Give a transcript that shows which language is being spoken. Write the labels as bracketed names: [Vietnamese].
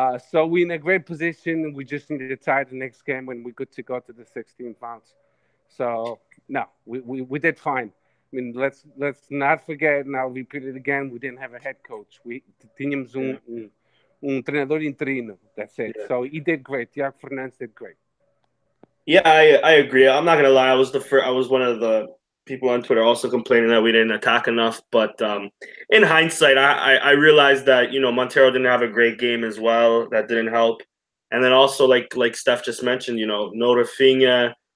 [English] So we're in a great position. We just need to tie the next game, and we're good to go to the 16 rounds. So no, we did fine. I mean, let's not forget, and I'll repeat it again. We didn't have a head coach. [Portuguese] We tínhamos treinador interino. [English] That's it. Yeah. So he did great. Tiago Fernandes did great. Yeah, I agree. I'm not gonna lie. I was one of the people on Twitter also complaining that we didn't attack enough. But in hindsight, I realized that Montero didn't have a great game as well. That didn't help. And then also like Steph just mentioned, no Rafinha.